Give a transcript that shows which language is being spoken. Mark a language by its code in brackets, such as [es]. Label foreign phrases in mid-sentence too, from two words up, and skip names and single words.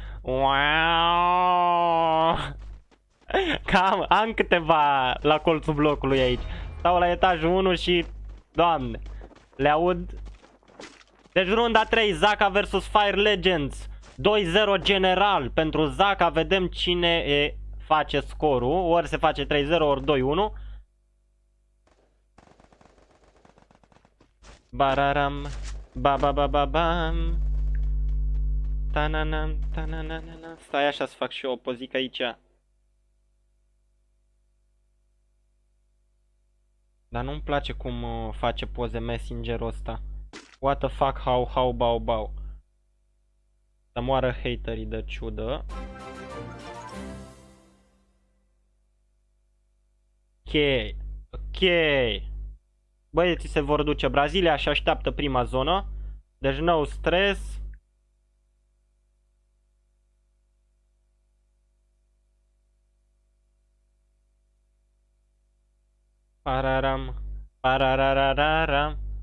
[ro] Cam am câteva la colțul blocului aici. Stau la etajul 1 și... Doamne, le aud. Deci runda 3, Zaka vs Fire Legends. 2-0 general. Pentru Zaka vedem cine face scorul. Ori se face 3-0, ori 2-1. Bararam. Ba-ba-ba-ba-bam. Ta-na-na, ta-na-na-na. Stai așa să fac și eu o pozică aici. Dar nu-mi place cum face poze Messenger-ul ăsta. [en] What the fuck, how, bau. [ro] Să moară haterii de ciudă. Ok. Băieții se vor duce. Brazilia și așteaptă prima zonă. Deci [en] no stres. [ro] Pararararam.